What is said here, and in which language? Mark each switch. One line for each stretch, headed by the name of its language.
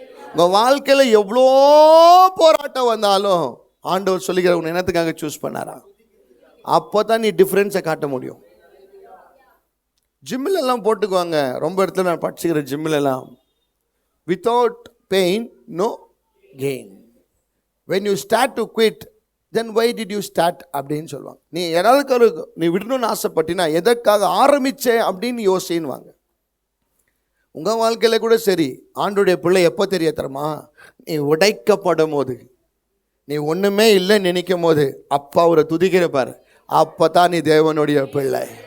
Tamil: உங்க வாழ்க்கையில எவ்வளோ போராட்டம் வந்தாலும் ஆண்டவர் சொல்லிக்கிற உன்னை என்னத்துக்காக சூஸ் பண்ணாரா? அப்போதான் நீ டிஃப்ரென்ஸை காட்ட முடியும். ஜிம்மில் எல்லாம் போட்டுக்குவாங்க, ரொம்ப இடத்துல நான் படிச்சுக்கிற ஜிம்மில் எல்லாம்,
English: Without pain no gain. when you start to quit, then why did you start
Tamil: அப்படின்னு சொல்லுவாங்க. நீ ஏதாவது நீ விடணும்னு ஆசைப்பட்டினா எதற்காக ஆரம்பிச்சே அப்படின்னு யோசின்னுவாங்க. உங்கள் வாழ்க்கையில் கூட சரி, ஆண்டோடைய பிள்ளை எப்போ தெரிய தருமா? நீ உடைக்கப்படும் போது, நீ ஒன்றுமே இல்லைன்னு நினைக்கும் போது அப்பா அவரை துதிக்கிறப்பார், அப்போ தான் நீ தேவனுடைய பிள்ளை.